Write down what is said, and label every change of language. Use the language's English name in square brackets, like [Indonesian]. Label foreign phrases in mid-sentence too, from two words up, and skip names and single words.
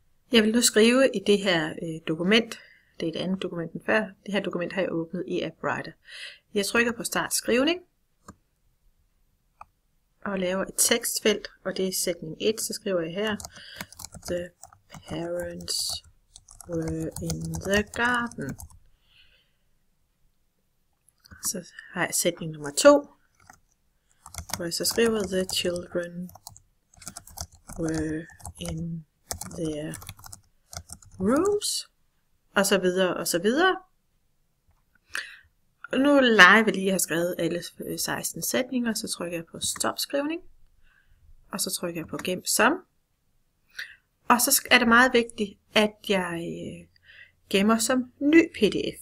[Danish] Jeg vil nu skrive i det her dokument. Det er et andet dokument end før. Det her dokument har jeg åbnet i AppWriter. Jeg trykker på start skrivning. Og laver et tekstfelt. Og det er sætning 1. Så skriver jeg her. [English] The parents were in the garden. [Danish] Så har jeg sætning nummer 2. Hvor jeg så skriver [English] the children were in their rooms, [Danish] og så videre, og så videre. Og nu leger vi lige at have skrevet alle 16 sætninger, så trykker jeg på stop skrivning, og så trykker jeg på gem som. Og så er det meget vigtigt, at jeg gemmer som ny pdf.